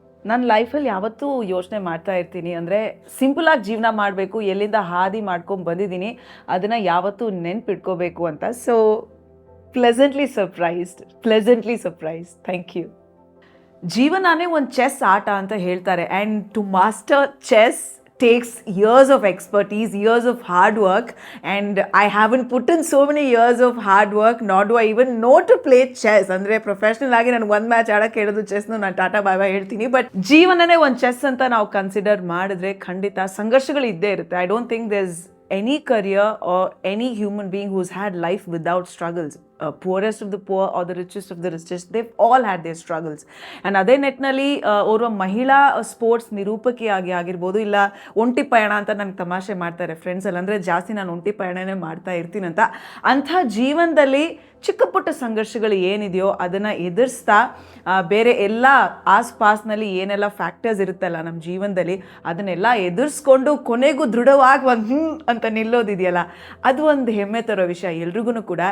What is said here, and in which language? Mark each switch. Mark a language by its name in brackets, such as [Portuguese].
[Kannada] ನನ್ನ ಲೈಫಲ್ಲಿ ಯಾವತ್ತೂ ಯೋಚನೆ ಮಾಡ್ತಾ ಇರ್ತೀನಿ, ಅಂದರೆ ಸಿಂಪಲಾಗಿ ಜೀವನ ಮಾಡಬೇಕು, ಎಲ್ಲಿಂದ ಹಾದಿ ಮಾಡ್ಕೊಂಡು ಬಂದಿದ್ದೀನಿ ಅದನ್ನು ಯಾವತ್ತೂ ನೆನ್ಪಿಟ್ಕೋಬೇಕು ಅಂತ. [English] So pleasantly surprised. Thank you. [Kannada] ಜೀವನನೇ ಒಂದು ಚೆಸ್ ಆಟ ಅಂತ ಹೇಳ್ತಾರೆ, [English] And to master chess takes years of expertise, years of hard work, and I haven't put in so many years of hard work, nor do I even know to play chess. [Kannada] ಅಂದರೆ professional ಆಗಿ ನಾನು ಒಂದು match ಆಡೋಕ್ಕೆ ಹೇಳೋದು ಚೆಸ್ನು ನಾನು ಟಾಟಾ ಬಾಯ್ ಬಾಯ್ ಹೇಳ್ತೀನಿ. But ಜೀವನನೇ ಒಂದು ಚೆಸ್ ಅಂತ ನಾವು ಕನ್ಸಿಡರ್ ಮಾಡಿದ್ರೆ ಖಂಡಿತ ಸಂಘರ್ಷಗಳು ಇದ್ದೇ ಇರುತ್ತೆ. [English] I don't think there is any career or any human being who's had life without struggles. Poorest of the poor or the richest of the richest, they've all had their struggles. [Kannada] And ಅದೇ ನೆಟ್ನಲ್ಲಿ ಓರ್ವ ಮಹಿಳಾ sports ನಿರೂಪಕಿಯಾಗಿ ಆಗಿರ್ಬೋದು, ಇಲ್ಲ ಒಂಟಿ ಪಯಣ ಅಂತ ನನಗೆ ತಮಾಷೆ ಮಾಡ್ತಾರೆ ಫ್ರೆಂಡ್ಸ್ ಅಲ್ಲಿ, ಅಂದರೆ ಜಾಸ್ತಿ ನಾನು ಒಂಟಿ ಪಯಣನೇ ಮಾಡ್ತಾ ಇರ್ತೀನಂತ. ಅಂಥ ಜೀವನದಲ್ಲಿ ಚಿಕ್ಕ ಪುಟ್ಟ ಸಂಘರ್ಷಗಳು ಏನಿದೆಯೋ ಅದನ್ನು ಎದುರಿಸ್ತಾ ಬೇರೆ ಎಲ್ಲ ಆಸ್ಪಾಸ್ನಲ್ಲಿ ಏನೆಲ್ಲ ಫ್ಯಾಕ್ಟರ್ಸ್ ಇರುತ್ತಲ್ಲ ನಮ್ಮ ಜೀವನದಲ್ಲಿ, ಅದನ್ನೆಲ್ಲ ಎದುರಿಸ್ಕೊಂಡು ಕೊನೆಗೂ ದೃಢವಾಗಿ ಒಂದು ಅಂತ ನಿಲ್ಲೋದಿದೆಯಲ್ಲ, ಅದು ಒಂದು ಹೆಮ್ಮೆ ತರೋ ವಿಷಯ ಎಲ್ರಿಗೂ ಕೂಡ.